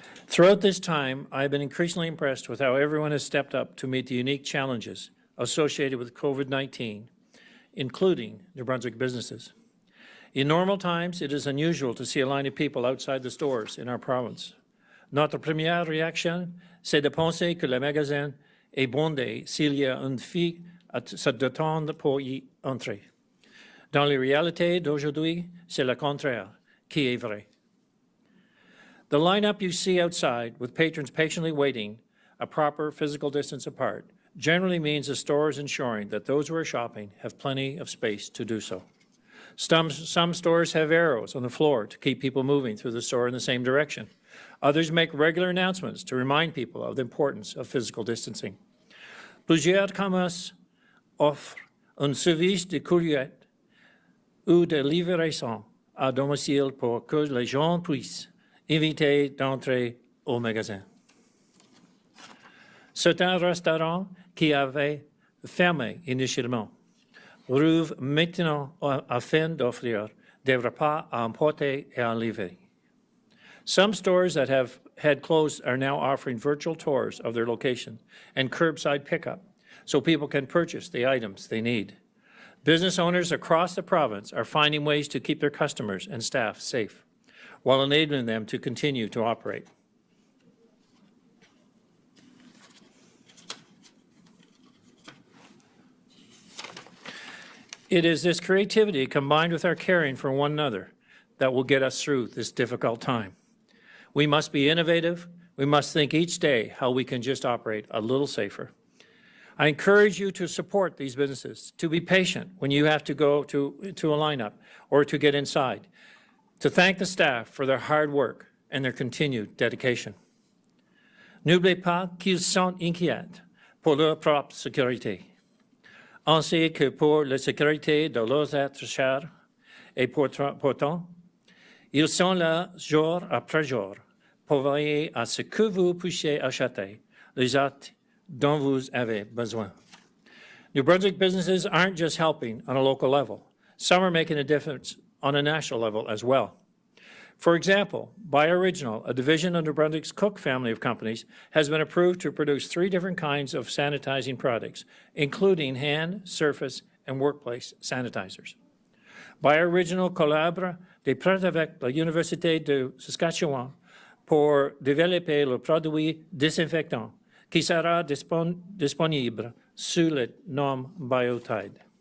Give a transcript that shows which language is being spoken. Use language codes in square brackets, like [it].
[en] Throughout this time, I've been increasingly impressed with how everyone has stepped up to meet the unique challenges associated with COVID-19, including New Brunswick businesses. In normal times, it is unusual to see a line of people outside the stores in our province. [fr] Notre première réaction, c'est de penser que le magasin est bondé s'il y a une file à s'attendre pour y entrer. Dans la réalité d'aujourd'hui, c'est le contraire qui est vrai. [en] The lineup you see outside, with patrons patiently waiting a proper physical distance apart, generally means the store is ensuring that those who are shopping have plenty of space to do so. Some stores have arrows on the floor to keep people moving through the store in the same direction. Others make regular announcements to remind people of the importance of physical distancing. [fr] Plusieurs commerces offrent un service de courrier ou de livraison à domicile pour que les gens puissent éviter d'entrer au magasin. Certains restaurants qui avaient fermé initialement rouvre maintenant afin d'offrir des repas à emporter et à livrer. [en] Some stores that have had closed are now offering virtual tours of their location and curbside pickup so people can purchase the items they need. Business owners across the province are finding ways to keep their customers and staff safe while enabling them to continue to operate. It is this creativity combined with our caring for one another that will get us through this difficult time. We must be innovative. We must think each day how we can just operate a little safer. I encourage you to support these businesses, to be patient when you have to go to a lineup or to get inside, to thank the staff for their hard work and their continued dedication. [fr] N'oubliez pas qu'ils sont inquiets pour leur propre sécurité, ainsi que pour la sécurité de leurs êtres chers, et pourtant, ils sont là jour après jour pour veiller à ce que vous puissiez acheter les actes dont vous avez besoin. [en] New Brunswick businesses aren't just helping on a local level. Some are making a difference on a national level as well. For example, BioOriginal, a division of New Brunswick's Cook family of companies, has been approved to produce 3 different kinds of sanitizing products, including hand, surface, and workplace sanitizers. [fr] BioOriginal collabore des prêts avec l'Université de Saskatchewan pour développer le produit désinfectant qui sera disponible sous le nom Biotide.